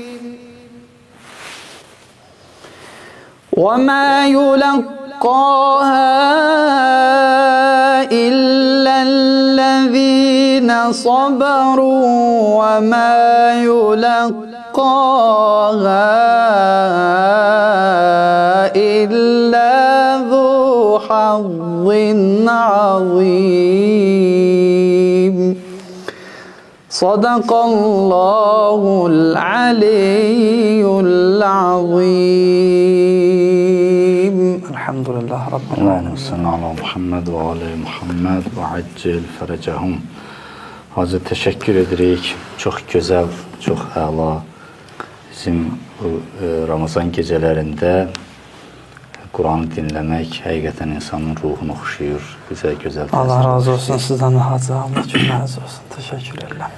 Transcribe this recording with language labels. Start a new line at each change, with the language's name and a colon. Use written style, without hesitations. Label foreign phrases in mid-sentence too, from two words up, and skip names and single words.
Arabic: وما يلقاها إلا الذين صبروا وما يلقاها إلا ذو حظ عظيم. صدق الله العلي العظيم. الحمد لله رب العالمين. اللهم صل على محمد وعلى محمد وعجل فرجهم.
Azerbaijani: Hacı təşəkkür edirik. Çox gözəl, çox əla. Bizim bu Ramazan gecələrində Quranı dinləmək həqiqətən insanın ruhunu oxşuyur. Bizə gözəl. Allah razı olsun sizdən hacı. Allah razı olsun. Təşəkkür edirəm.